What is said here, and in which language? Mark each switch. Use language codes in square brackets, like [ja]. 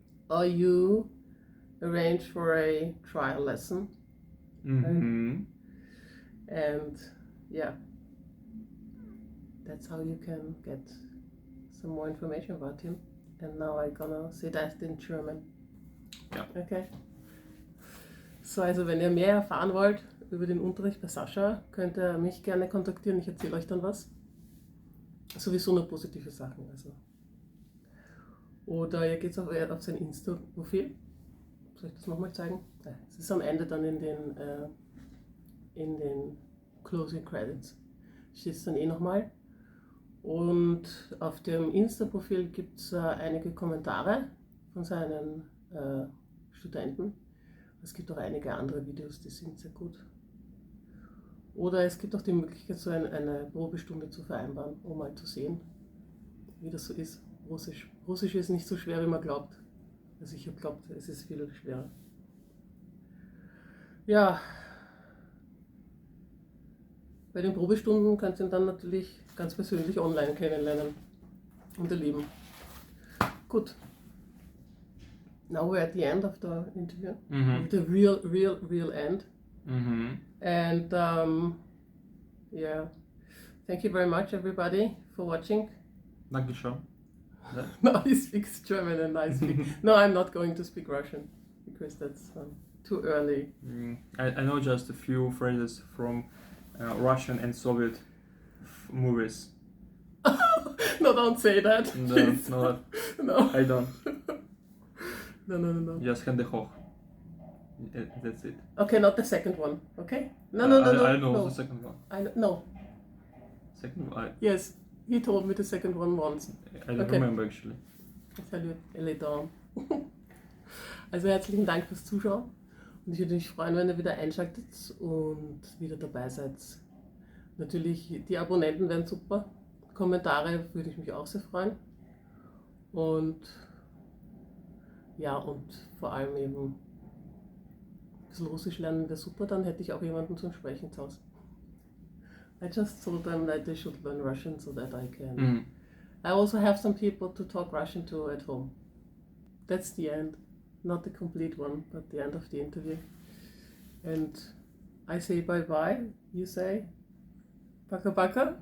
[en] Or you arrange for a trial lesson. Right? And yeah, that's how you can get some more information about him. And now I'm gonna say that in German. [de] Ja. [en] Okay. [de] So, also wenn ihr mehr erfahren wollt über den Unterricht bei Sascha, könnt ihr mich gerne kontaktieren. Ich erzähle euch dann was. Sowieso nur positive Sachen. Also. Oder ihr geht auf sein Insta-Profil. Soll ich das nochmal zeigen? Es ist am Ende dann in den Closing Credits. Steht es dann nochmal. Und auf dem Insta-Profil gibt es einige Kommentare von seinen Studenten. Es gibt auch einige andere Videos, die sind sehr gut. Oder es gibt auch die Möglichkeit, so eine Probestunde zu vereinbaren, um mal zu sehen, wie das so ist. Russisch. Russisch ist nicht so schwer, wie man glaubt. Also ich habe geglaubt, es ist viel schwerer. Ja, bei den Probestunden könnt ihr ihn dann natürlich ganz persönlich online kennenlernen und erleben. Gut. [en] Now we're at the end of the interview. The real end. And yeah, thank you very much everybody for watching. [de] Dankeschön. [en] No, he speaks German and I speak. No, I'm not going to speak Russian because that's too early. I know just a few phrases from Russian and Soviet movies. No, don't say that. No, I don't. No. Just [de] Hände hoch. [en] That's it. Okay, not the second one. Okay? No. I know the second one. No. Second one? Yes, he told me the second one once. I don't remember actually. I'll tell you later on. [de] Also herzlichen Dank fürs Zuschauen. Und ich würde mich freuen, wenn ihr wieder einschaltet und wieder dabei seid. Natürlich, die Abonnenten wären super. Kommentare würde ich mich auch sehr freuen. Und ja, und vor allem eben ein bisschen Russisch lernen wäre super, dann hätte ich auch jemanden zum Sprechen zu Hause. [en] I just told them that they should learn Russian so that I can. I also have some people to talk Russian to at home. That's the end. Not the complete one, but the end of the interview. And I say bye-bye, you say Paka-Paka.